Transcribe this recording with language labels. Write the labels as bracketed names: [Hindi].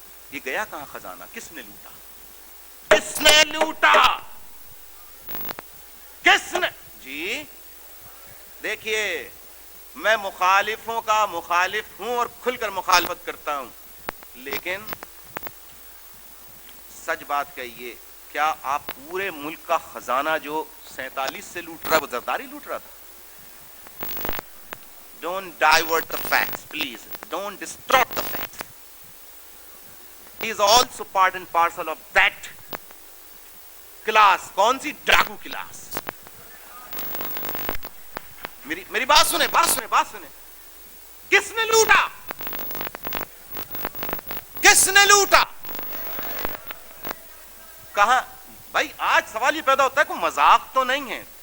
[Urdu] یہ گیا کہاں خزانہ؟ کس نے لوٹا؟ کس نے لوٹا؟ کس نے؟ جی دیکھیے, میں مخالفوں کا مخالف ہوں اور کھل کر مخالفت کرتا ہوں, لیکن سچ بات کہیے, کیا آپ پورے ملک کا خزانہ جو 47 سے لوٹ رہا ہے وہ زرداری لوٹ رہا تھا؟ [English] Don't divert the facts, please. Don't distort the facts. He is also part and parcel of that class. [Urdu] کون سی ڈاکو کلاس؟ میری بات سنیں, بات سنیں. کس نے لوٹا؟ کس نے لوٹا؟ کہاں؟ بھائی آج سوال یہ پیدا ہوتا ہے کہ مذاق تو نہیں ہے.